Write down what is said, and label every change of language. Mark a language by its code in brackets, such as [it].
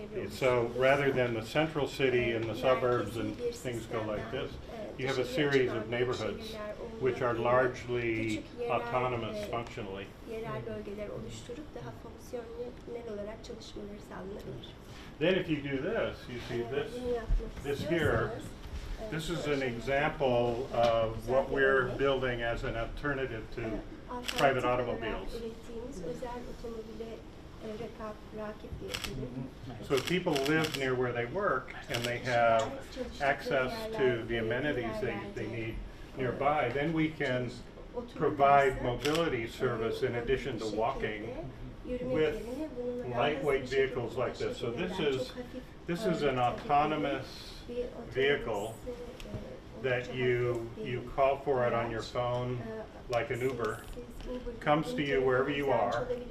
[en] So rather than the central city and the suburbs and things go like this, you have a series of neighborhoods which are largely autonomous functionally. [tr] Yerel bölgeler oluşturup daha fonksiyonel olarak çalışmaları sağlanabilir. [en] Then if you do this, you see this here. This is an example of what we're building as an alternative to private automobiles. [tr] Ürettiğimiz özel otomobile rakip bir ürün. [en] So if people live near where they work and they have access to the amenities they need nearby, then we can provide mobility service in addition to walking with lightweight vehicles like this. So this is an autonomous vehicle that you call for it on your phone like an Uber, comes to you wherever you are.